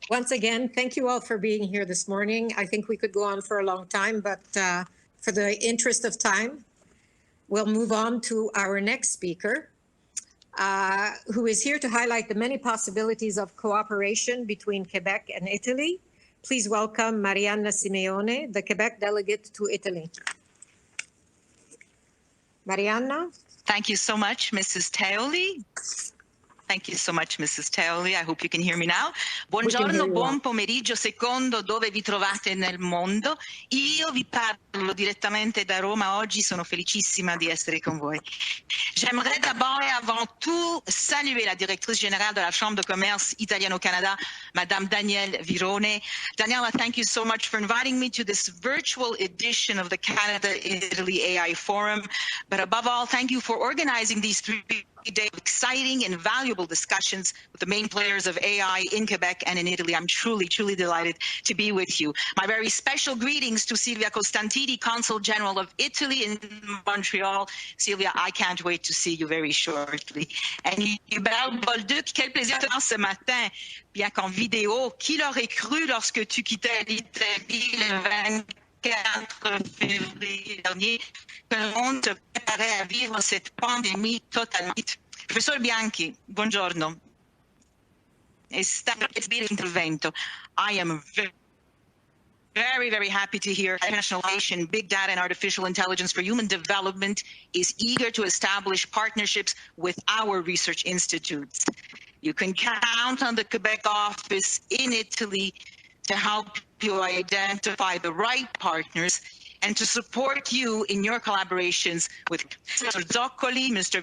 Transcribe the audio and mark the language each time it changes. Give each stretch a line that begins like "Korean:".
English: Once again, thank you all for being here this morning. I think we could go on for a long time, but for the interest of time, we'll move on to our next speaker, who is here to highlight the many possibilities of cooperation between Quebec and Italy. Please welcome Marianna Simeone, the Quebec delegate to Italy. Marianna? Thank you so much, Mrs. Teoli. Thank you so much, Mrs. Teoli. I hope you can hear me now.
Italian: Buongiorno, buon pomeriggio, secondo dove vi trovate nel mondo. Io vi parlo direttamente da Roma oggi, sono felicissima di essere con voi.
French: J'aimerais d'abord et avant tout saluer la directrice générale de la Chambre de commerce Italiano-Canada, Madame Danielle Virone.
English: Daniela, thank you so much for inviting me to this virtual edition of the Canada-Italy AI Forum. But above all, thank you for organizing these 3 days of exciting and valuable discussions with the main players of AI in Quebec and in Italy. I'm truly, truly delighted to be with you. My very special greetings to Silvia Costantini, Consul General of Italy in Montreal. Silvia, I can't wait to see you very shortly.
French: And Hubert Bolduc, quel plaisir de voir ce matin, bien qu'en vidéo. Qui l'aurait cru lorsque tu quittais l'Italie le 24 février dernier, que le monde se préparait à vivre cette pandémie totalement.
English: Professor Bianchi, buongiorno. It's been an intervento. I am very, very happy to hear International Nation Big Data and Artificial Intelligence for Human Development is eager to establish partnerships with our research institutes. You can count on the Quebec office in Italy to help you identify the right partners and to support you in your collaborations with Mr. Zoccoli, Mr.